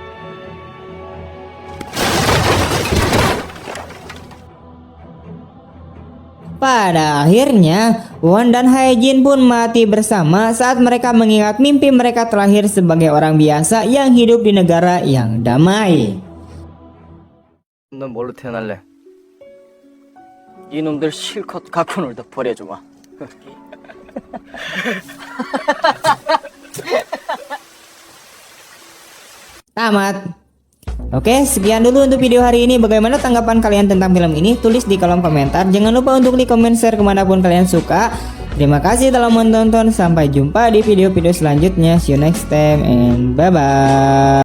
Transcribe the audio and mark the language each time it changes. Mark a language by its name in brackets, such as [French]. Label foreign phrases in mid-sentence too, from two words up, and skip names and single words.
[Indonesian] Pada akhirnya, Won dan Haejin pun mati bersama saat mereka mengingat mimpi mereka terakhir sebagai orang biasa yang hidup di negara yang damai. [Korean] 넌 뭘로 태어날래? 이놈들 실컷 갖고 놀다 버려주마. [Indonesian] Tamat. Oke, sekian dulu untuk video hari ini. Bagaimana tanggapan kalian tentang film ini? Tulis di kolom komentar. Jangan lupa untuk di komen, share kemanapun kalian suka. Terima kasih telah menonton. Sampai jumpa di video-video selanjutnya. [English] See you next time and bye-bye.